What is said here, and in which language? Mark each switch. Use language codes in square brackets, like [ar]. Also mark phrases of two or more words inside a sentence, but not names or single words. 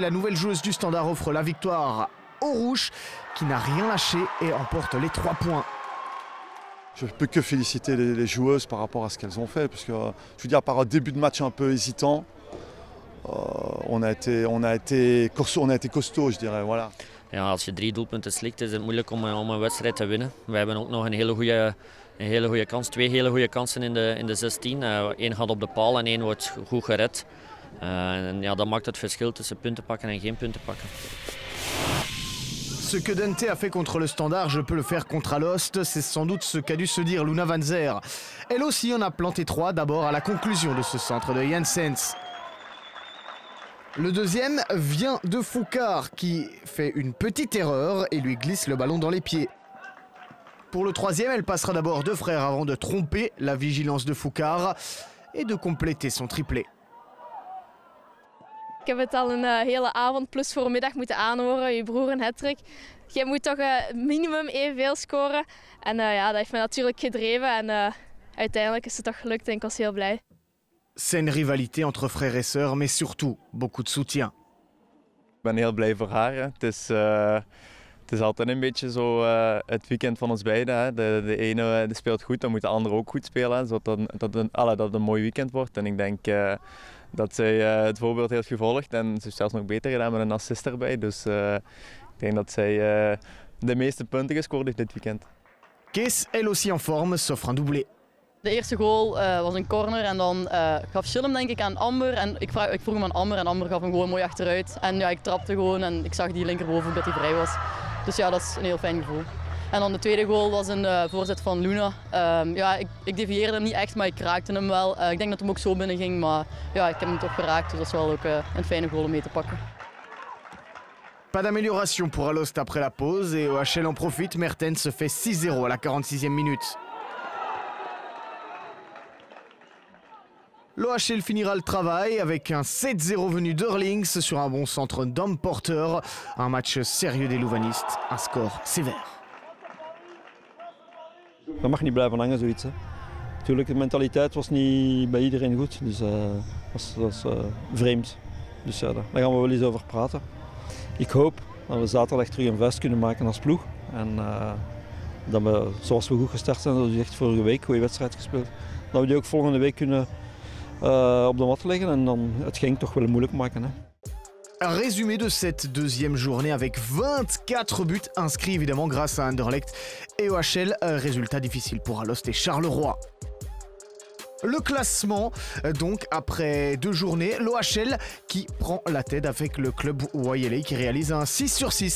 [fr] La nouvelle joueuse du Standard offre la victoire aux Rouges, qui n'a rien lâché et emporte les 3 points. Je ne peux que féliciter les joueuses par rapport à ce qu'elles ont fait, parce que je veux dire, par un début de match un peu hésitant, on a été costaud, je dirais. Voilà. [nl] Ja, als je 3 doelpunten slikt, is het moeilijk om een wedstrijd te winnen. We hebben ook nog een hele goede kans, 2 hele goede kansen in de 16. 1 gaat op de paal en 1 wordt goed gered. En ja, dat maakt het verschil tussen punten pakken en geen punten pakken. [fr] Ce que Dante a fait contre le Standard, je peux le faire contre Alost. C'est sans doute ce qu'a dû se dire Luna Van Zer. Elle aussi en a planté 3, d'abord à la conclusion de ce centre de Janssens. Le deuxième vient de Foucard qui fait une petite erreur et lui glisse le ballon dans les pieds. Pour le troisième, elle passera d'abord 2 frères avant de tromper la vigilance de Foucard et de compléter son triplé. [nl] Ik heb het al een hele avond plus voor middag moeten aanhoren. Je broer een hat-trick. Je moet toch minimum evenveel scoren. En dat heeft me natuurlijk gedreven. En uiteindelijk is het toch gelukt en ik was heel blij. [fr] Saine rivalité entre frères et sœurs, mais surtout beaucoup de soutien. [nl] Ik ben heel blij voor haar. Hè. Het is altijd een beetje zo het weekend van ons beiden. Hè. De ene speelt goed, dan moet de andere ook goed spelen. Hè, zodat het een mooi weekend wordt. En ik denk dat zij het voorbeeld heeft gevolgd. En ze heeft zelfs nog beter gedaan met een assist erbij. Dus ik denk dat zij de meeste punten gescoord heeft dit weekend. [fr] Kees, elle aussi en forme, s'offre un doublé. [nl] De eerste goal was een corner en dan gaf Schilm denk ik aan Amber. En ik vroeg hem aan Amber en Amber gaf hem gewoon mooi achteruit. En ja, ik trapte gewoon en ik zag die linkerboven dat hij vrij was. Dus ja, dat is een heel fijn gevoel. En dan de tweede goal was een voorzet van Luna. Ik devieerde hem niet echt, maar ik raakte hem wel. Ik denk dat hem ook zo binnen ging, maar ja, ik heb hem toch geraakt. Dus dat is wel ook een fijne goal om mee te pakken. [fr] Pas d'amélioration pour Alost après la pause et OHL en profite. Mertens se fait 6-0 à la 46e minute. L'OHL finira le travail avec un 7-0 venu d'Eurlings sur un bon centre d'Homme Porter. Un match sérieux des Louvanistes, un score sévère. [nl] Dat mag niet blijven hangen, zoiets. Hè. Natuurlijk, de mentaliteit was niet bij iedereen goed, dus dat was vreemd. Dus ja, daar gaan we wel eens over praten. Ik hoop Dat we zaterdag terug een vuist kunnen maken als ploeg. En dat we, zoals we goed gestart zijn, dat we echt vorige week een goede wedstrijd gespeeld. Dat we die ook volgende week kunnen op de mat leggen en dan het Genk toch wel moeilijk maken. Hè. [fr] Un résumé de cette deuxième journée avec 24 buts inscrits évidemment grâce à Anderlecht et OHL. Résultat difficile pour Alost et Charleroi. Le classement, donc après 2 journées, l'OHL qui prend la tête avec le club YLA qui réalise un 6/6.